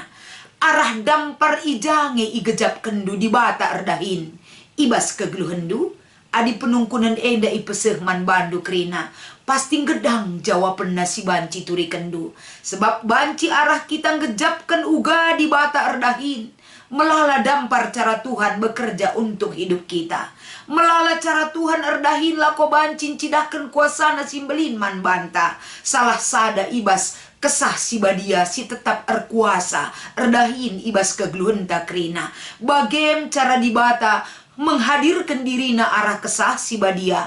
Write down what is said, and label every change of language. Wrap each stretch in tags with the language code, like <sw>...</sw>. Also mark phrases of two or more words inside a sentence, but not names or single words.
<btx>Arah dampar ijange igejap kendu di bata erdahin. Ibas kegeluhendu. Adi penungkunan enda ipeseh man bandu krina. Pasti gedang jawaban nasi banci turi kendu. Sebab banci arah kita ngejapkan uga di bata erdahin. Melala dampar</btx> <id>cara Tuhan bekerja untuk hidup kita.</id> <btx>Melala cara Tuhan erdahin lako bancin cidahkan kuasa nasimbelin man banta. Salah sada ibas kesah si badia si tetap erkuasa. Erdahin ibas kegeluhan takrina. Bagem</btx> <id>cara dibata menghadirkan</id> <btx>dirina arah kesah si badia.</btx>